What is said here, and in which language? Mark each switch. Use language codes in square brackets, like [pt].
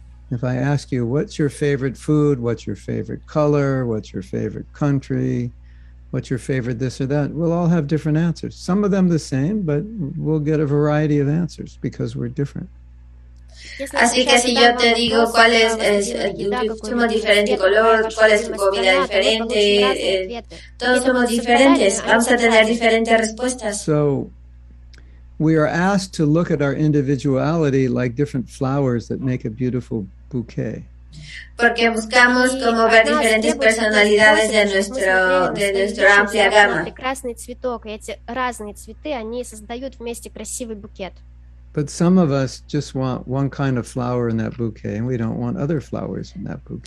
[en] If I ask you, what's your favorite food? What's your favorite color? What's your favorite country? What's your favorite this or that? We'll all have different answers. Some of them the same, but we'll get a variety of answers because we're different. [es] Así que si yo te digo cuál es somos diferente color, cuál es tu comida diferente, todos somos diferentes, vamos a tener diferentes respuestas. [en] So we are asked to look at our individuality like different flowers that make a beautiful bouquet. [es] Porque buscamos como ver diferentes personalidades de nuestra amplia gama. [ru] Прекрасный цветок, и эти разные цветы, они создают вместе красивый букет. [en] But some of us just want one kind of flower in that bouquet, and we don't want other flowers in that bouquet.